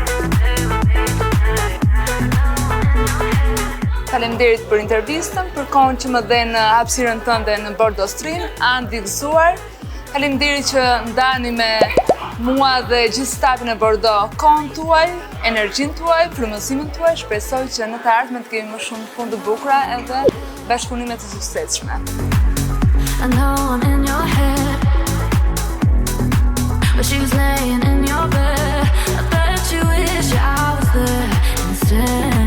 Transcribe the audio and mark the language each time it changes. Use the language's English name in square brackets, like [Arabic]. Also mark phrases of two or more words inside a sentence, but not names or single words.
[Albanian] Faleminderit për intervistën, për kohën që më dhenë hapësirën tënde në Bordeaux Stream, anë gëzuar. Faleminderit që ndani me mua dhe gjithë stafin e Bordeaux kohën tuaj, energjinë tuaj, frymëzimin tuaj. Shpresoj që në të ardhmen të kemi më shumë punë të bukura edhe bashkëpunime të suksesshme. [English] I know I'm in your head, but she was laying in your bed. I bet you wish I was there instead.